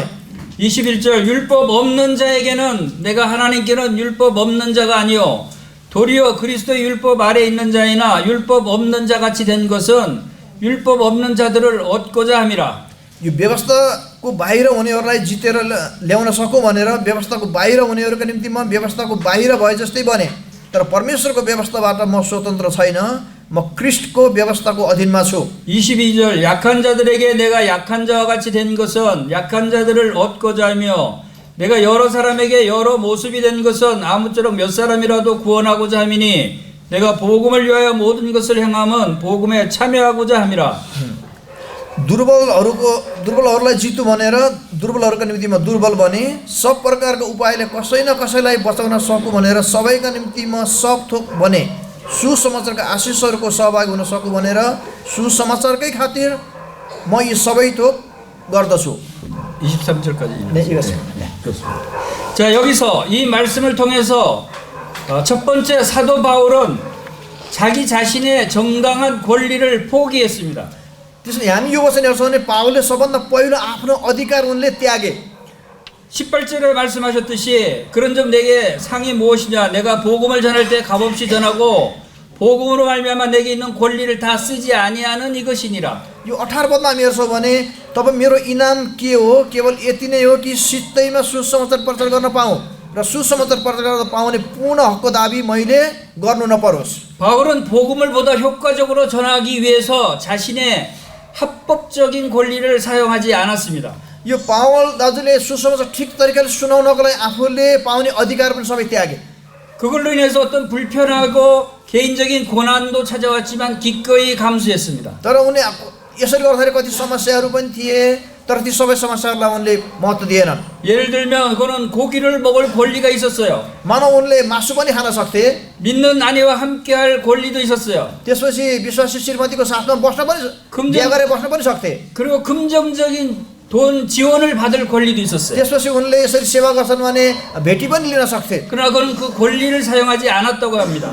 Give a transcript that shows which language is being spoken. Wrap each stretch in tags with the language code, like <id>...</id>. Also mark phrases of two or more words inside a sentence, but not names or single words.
<ko>21절 율법 없는 자에게는 내가 하나님께는 율법 없는 자가 아니요 도리어 그리스도의 율법 아래 있는 자이나 율법 없는 자 같이 된 것은 율법 없는 자들을 얻고자 함이라.</ko> <ne>यो व्यवस्थाको बाहिर हुनेहरूलाई जितेर ल्याउन सकौँ भनेर व्यवस्थाको बाहिर हुनेहरूका निम्ति म व्यवस्थाको बाहिर भए जस्तै बने तर परमेश्वरको व्यवस्थाबाट म स्वतन्त्र छैन म ख्रीष्टको व्यवस्थाको अधीनमा छु।</ne> <ko>22절 약한 자들에게 내가 약한 자와 같이 된 것은 약한 자들을 얻고자 하며 내가 여러 사람에게 여러 모습이 된 것은 아무쪼록 몇 사람이라도 구원하고자 함이니 내가 복음을 위하여 모든 것을 행함은 복음에 참여하고자 함이라.</ko> <ne>दुर्बलहरूलाई जितु भनेर दुर्बलहरूका निम्ति म दुर्बल बने सब प्रकारको उपायले कसै न कसैलाई बचाउन सकु भनेर सबैका निम्ति म सब थोक बने सुसमाचारका आशिषहरूको सहभागी हुन सकु भनेर सुसमाचारकै खातिर म यी सबै थोक गर्दछु।</ne> <ko>23절까지 네, 읽었습니다. 자, 여기서 이 말씀을 통해서 첫 번째 사도 바울은 자기 자신의 정당한 권리를 포기했습니다.</ko> <ne>त्यसैले हामी यो वचन हेर्छौँ भने पावलले सबभन्दा पहिलो आफ्नो अधिकार उनले त्यागे</ne> <ko>18절에 말씀하셨듯이 그런 점 내게 상이 무엇이냐 내가 복음을 전할 때 값없이 전하고 복음으로 말미암아 내게 있는 권리를 다 쓰지 아니하는 이것이니라.</ko> <ne>यो 18 पदमा हामी हेर्छौँ भने तपाईँ मेरो इनाम के हो केवल यति नै हो कि सित्तैमा सुसमाचार प्रचार गर्न पाऊँ र सुसमाचार प्रचार गर्न पाउने पूर्ण हकको दाबी मैले गर्नु नपरोस्</ne> <ko>바울은 복음을 보다 효과적으로 전하기 위해서 자신의 합법적인 권리를 사용하지 않았습니다.</ko> <ne>यो पावल दाजुले सुसमाचार ठिक तरिकाले सुनाउनको लागि आफूले पाउने अधिकार पनि सबै त्यागे</ne> <ko>그걸로 인해서 어떤 불편하고 개인적인 고난도 찾아왔지만 기꺼이 감수했습니다.</ko> <ne>तर उनले यसरी गर्दाखेरि कति समस्याहरू पनि थिए तर ती सबै समस्याहरूलाई उनले महत्त्व दिएनन्</ne> <ko>예를 들면 그는 고기를 먹을 권리가 있었어요.</ko> <ne>मानव उनले मासु पनि खान सक्थे</ne> <ko>믿는 아내와 함께할 권리도 있었어요.</ko> <ne>त्यसपछि विश्वासी श्रीमतीको साथमा बस्न पनि</ne> <ko>금전-</ko> <ne>बिहा गरेर बस्न पनि सक्थे</ne> <ko>그리고 금전적인 돈 지원을 받을 권리도 있었어요.</ko> <ne>त्यसपछि उनले यसरी सेवा गर्छन् भने भेटी पनि लिन सक्थे</ne> <ko>그러나 그는 그 권리를 사용하지 않았다고 합니다.</ko>